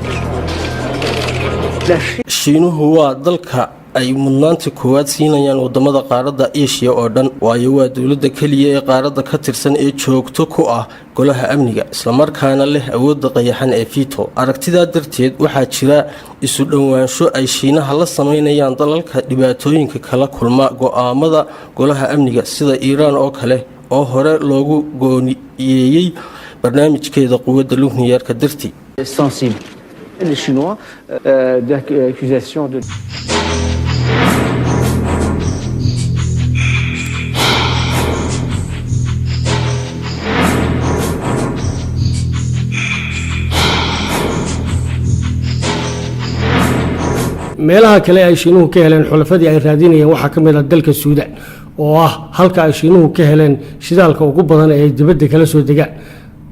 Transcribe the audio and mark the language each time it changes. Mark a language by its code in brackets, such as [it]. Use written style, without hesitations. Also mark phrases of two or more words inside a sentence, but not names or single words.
[so] Shiinuhu waa dalka ay mudnaanta koowaad siinayaan wadamada qaaradda Aasiya oo dhan, waayo waa dawladda kaliya ee qaaradda ka tirsan ee joogto ku ah golaha amniga, isla markaana leh awoodda qayaxan ee veto. aragtidaa darteed waxaa jira isu dhawaansho ay Shiinaha la sameynayaan dalalka dhibaatooyinka kala kulma go'aamada golaha amniga sida Iiraan oo kale oo hore loogu go'aamiyay barnaamijkeeda quwadda nukliyeerka dartii. [fr] Les Chinois d'accusation de [so] meelaha kale ay Shiinuhu ka heleen xulafadii ay raadinayeen waxaa ka mid ah dalka Suudaan oo ah halka ay Shiinuhu ka heleen shidaalka ugu badan ee dibadda kala soo degaan.